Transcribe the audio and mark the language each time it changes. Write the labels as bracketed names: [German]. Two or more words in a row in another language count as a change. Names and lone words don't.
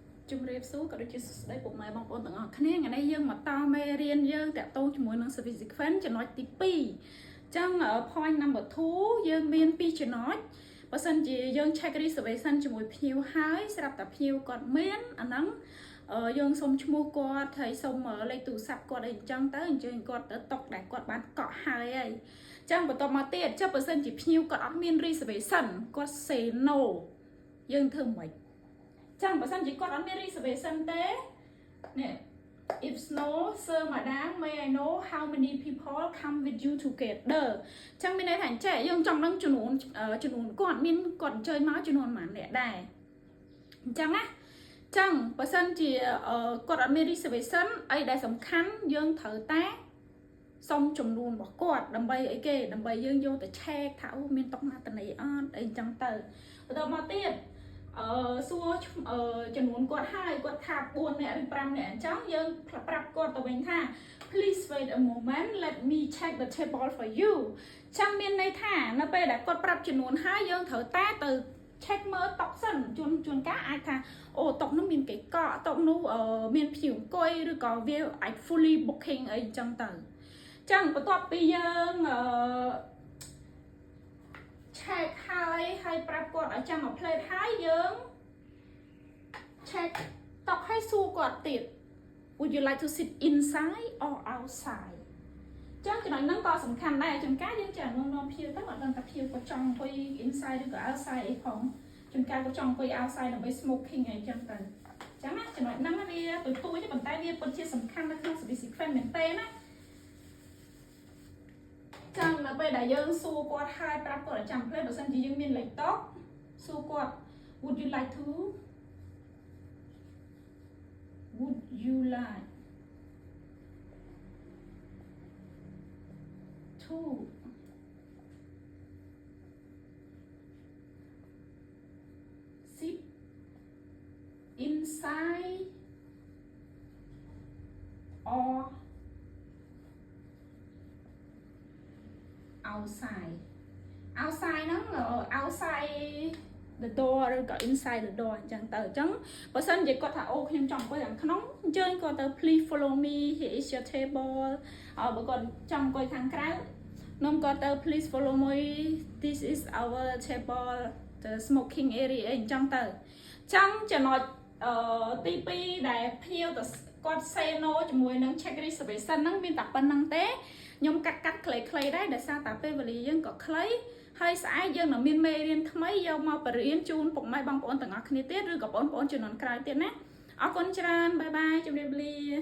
[Khmer] ជំរាបសួរក៏ដូចជាស្ដីពុកម៉ែបងប្អូនទាំងអស់គ្នាថ្ងៃនេះយើងមកតមេរៀនយើងតាក់ទងជាមួយនឹង [English] service sequence [Khmer] ចំណុចទី2អញ្ចឹង [English] point number 2 [Khmer] យើងមាន2ចំណុចបើសិនជាយើង [English] check reservation [Khmer] ជាមួយភ្ញៀវហើយស្រាប់តែភ្ញៀវគាត់មានអាហ្នឹងយើងសុំឈ្មោះគាត់ហើយសុំលេខទូរស័ព្ទគាត់អីអញ្ចឹងទៅអញ្ជើញគាត់ទៅតុកដែលគាត់បានកក់ហើយអីអញ្ចឹងបន្តមកទៀតចុះបើសិន ជាភ្ញៀវគាត់អត់មាន reservation គាត់ [English] say no [Khmer] យើងធ្វើមិនចឹងបើសិនជាគាត់អត់មាន reservation ទេនេះ [English] if no sir madam may I know how many people come with you together [Khmer] ចឹងមានន័យថាអញ្ចឹងយើងចង់ដឹងចំនួនគាត់មាន គាត់អញ្ជើញមកចំនួនប៉ុន្មានអ្នកដែរអញ្ចឹងណាចឹងបើសិនជាគាត់អត់មាន reservation អីដែលសំខាន់យើងត្រូវតែសុំចំនួនរបស់គាត់ដើម្បីអីគេ ដើម្បីយើងយកទៅ check ថាអូមានតុកណាតនីអត់អីអញ្ចឹងទៅបន្តមកទៀតសួរចំនួនគាត់ហើយគាត់ថា4នាក់ឬ5នាក់អញ្ចឹងយើងប្រាប់គាត់ទៅវិញថា [English] please wait a moment let me check the table for you [Khmer] ចាំមានន័យថានៅពេលដែលគាត់ប្រាប់ចំនួនហើយយើងត្រូវតែទៅ check មើលតុកសិនជួនកាលអាចថាអូតុកនោះមានគេកក់តុកនោះមានភ្ញៀវអង្គុយឬក៏វាអាច [English] fully booking [Khmer] អីអញ្ចឹងទៅអញ្ចឹងបន្ទាប់ពីយើង check ហើយប្រាប់គាត់ឲ្យចាំមក plate ហើយយើង check តុកឲ្យសួរគាត់ទៀត [English] would you like to sit inside or outside [Khmer] ចឹងចំណុចហ្នឹងក៏សំខាន់ដែរជួនកាលយើងចានាំភ្ញៀវទៅអត់ដឹងថាភ្ញៀវគាត់ចង់អង្គុយ inside ឬក៏ outside អីផងជួនកាលគាត់ចង់អង្គុយ outside ដើម្បី smoking អីចឹងទៅចឹងណាចំណុចហ្នឹងវាទូចទេប៉ុន្តែវាពិតជាសំខាន់នៅក្នុង [English] service sequence [Khmer] មែនទេណា ចឹងនៅពេលដែលយើងសួរគាត់ហើយប្រាប់គាត់ឲ្យចាំ plate បើសិនជាយើងមានលេខតុកសួរគាត់ [English] would you like to sit inside or outside ហ្នឹង outside the door ឬ [Khmer] ក៏ [English] inside the door [Khmer] អញ្ចឹងទៅអញ្ចឹងបើសិនជាគាត់ថាអូខ្ញុំចង់អង្គុយខាងក្នុងអញ្ជើញគាត់ទៅ [English] please follow me here is your table [Khmer] បើគាត់ចង់អង្គុយខាងក្រៅនាំគាត់ទៅ [English] please follow me this is our table the smoking area [Khmer] អីអញ្ចឹងទៅអញ្ចឹងចំណុចទី2ដែលភ្ញៀវទៅគាត់ [English] say no [Khmer] ជាមួយនឹង [English] check reservation [Khmer] ហ្នឹងមានតែប៉ុណ្្នឹងទេខ្ញុំកាត់ខ្លីៗដែរដោយសារតែពេលវេលាយើងក៏ខ្លីហើយស្អែកយើងនឹងមានមេរៀនថ្មីយកមកបរៀនជូនពុកម៉ែបងប្អូនទាំងអស់គ្នាទៀតឬក៏បងប្អូនជំនាន់ក្រោយទៀតណាអរគុណច្រើនបាយបាយជម្រាបលា